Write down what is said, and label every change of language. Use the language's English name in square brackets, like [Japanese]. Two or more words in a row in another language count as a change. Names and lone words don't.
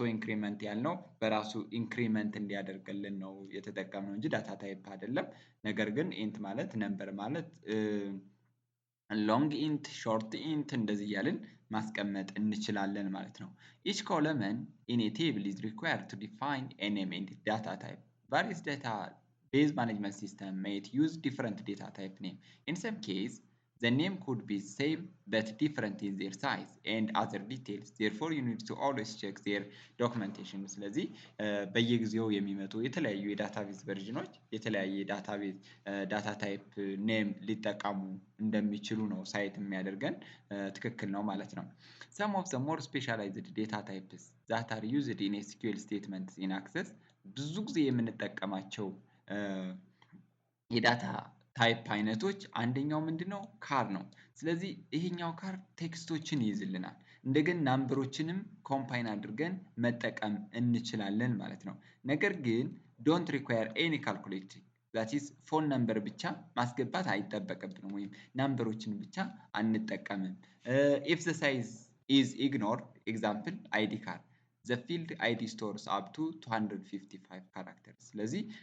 [Amharic] ኢንክሪመንት ያልነው በራሱ ኢንክሪመንት እንዲያደርግልን ነው የተጠቀምነው እንጂ ዳታ ታይፕ አይደለም። ነገር ግን ኢንት ማለት ነምበር ማለት ሎንግ ኢንት ሾርት ኢንት እንደዚህ እያልን ማስቀመጥ እንችላለን ማለት ነው። [English] each column in a table is required to define a name and data type various data base management system might use different data type name in some case the name could be same but different in their size and other details. Therefore, you need to always check their documentation. [Amharic] ስለዚህ በየጊዜው የሚመጡ የተለያዩ የዳታቤዝ ቨርዥኖች የተለያየ [English] data type name [Amharic] ሊጠቀሙ እንደሚችሉ ነው ሳይት የሚያደርገን ትክክል ነው ማለት ነው። [English] Some of the more specialized data types that are used in SQL statements in Access [Amharic] ብዙ ጊዜ የምንጠቀማቸው የዳታ ታይፕ አይነቶች አንደኛው ምንድነው? ካር ነው። ስለዚህ ይሄኛው ካር ቴክስቶችን ይይዝልናል። እንደገና ናምበሮችንም ኮምፓይን አድርገን መጠቀም እንችላለን ማለት ነው። ነገር ግን [English] don't require any calculating that is phone number [Amharic] ብቻ ማስገባት አይጠበቅብንም ወይም ናምበሮችን ብቻ አንጠቀምም። [English] if the size is ignored example ID card the field ID stores up to 255 characters [Amharic] ስለዚህ